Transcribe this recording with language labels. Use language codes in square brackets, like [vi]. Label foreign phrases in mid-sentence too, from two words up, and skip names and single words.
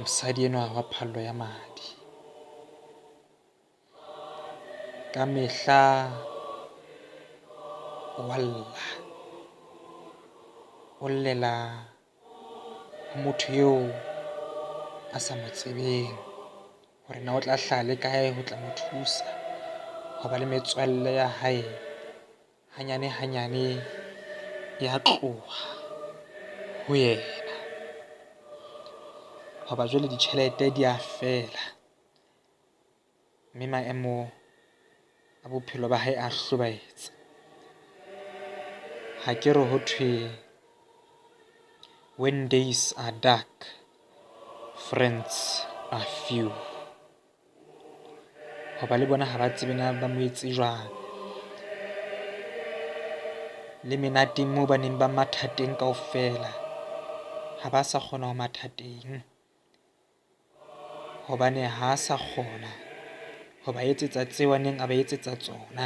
[st] mosadi enwa wa phallo ya madi. Ka mehla wa lla, o llela ho motho eo a sa mo tsebeng hore na o tla hlaha le kae ho tla mo thusa, ho ba le metswalle ya hae hanyane hanyane ya tloha ho yena. Ho ba jwale ditjhelete di a fela, mme maemo a bophelo ba hae a hlobaetse. Ha ke re ho thwe [en] when days are dark, friends are few. [st] Ho ba le bona ha ba tsebe na ba mo etse jwang, le menateng moo ba neng ba mathateng kaofela ha ba sa kgona ho mathateng, hobane ha sa kgona ho ba etsetsa tseo a neng a ba etsetsa tsona.